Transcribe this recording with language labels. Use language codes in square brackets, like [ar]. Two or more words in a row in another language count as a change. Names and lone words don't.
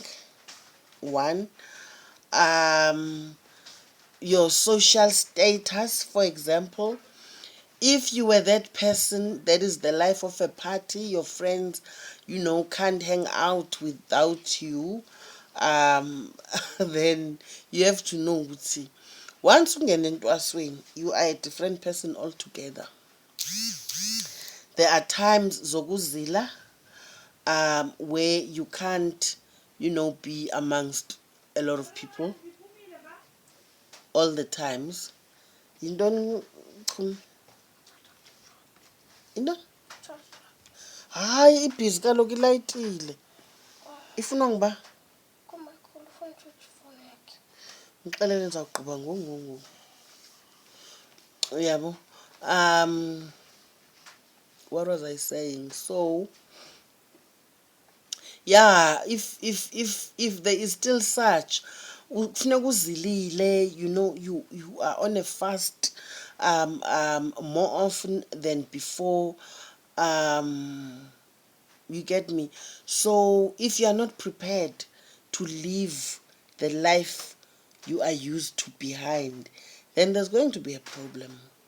[en] One, um, your social status, for example. If you were that person that is the life of a party, your friends, can't hang out without you, then you have to know ukuthi once [xh] ungene entwasweni, [en] you are a different person altogether. There are times zokuzila, where you can't, be amongst a lot of people all the times. [xh] Yintoni Chum? Into? Hayi, ibhizi kaloku ilayitile. Ifuna ngiba? Ngixelele ndizawugqiba ngoku. Yabo. [en] What was I saying? So, yeah, if there is still such, [xh] kufuneka uzilile, [en] you are on a fast, more often than before. You get me? So if you are not prepared to live the life you are used to behind, then there's going to be a problem.